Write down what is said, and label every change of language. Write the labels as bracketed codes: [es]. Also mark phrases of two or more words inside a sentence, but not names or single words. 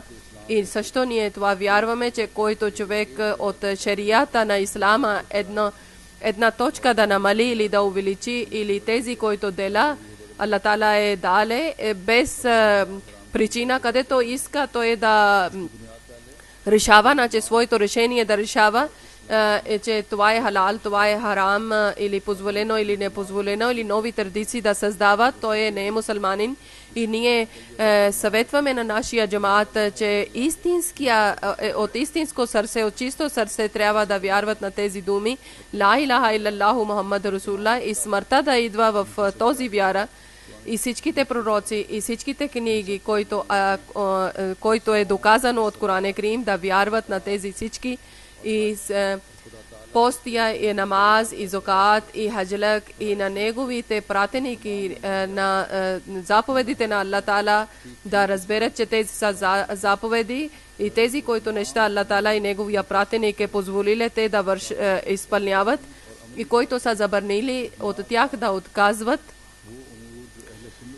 [bg] И също ние това вярваме, че който човек от шарията на ислама една точка да намали или да увеличи, или тези, които дела Аллах Таала е дале без причина, където иска той да решава, значи своето решение да решава, че това е халал, това е харам, или позволено, или непозволено, или нови традиции да създава, той не е мусулманин. И ние съветваме на нашия джамаат, че от истинско сърце, от чисто сърце трябва да вярват на тези думи. [ar] لا إله إلا الله محمد رسول الله [bg] и смъртта да идва в този вяра. И всичките пророци, и всичките книги, който е доказано от Коран Карим, да вярват на тези всички. И постия, и намаз, и закат, и хаджлък, и на неговите пратеники, на заповедите на Аллах Таала, да разберат, че тези са заповеди и тези, които неща Аллах Таала и неговия пратеник е позволили те да изпълняват и които са забранили от тях да отказват.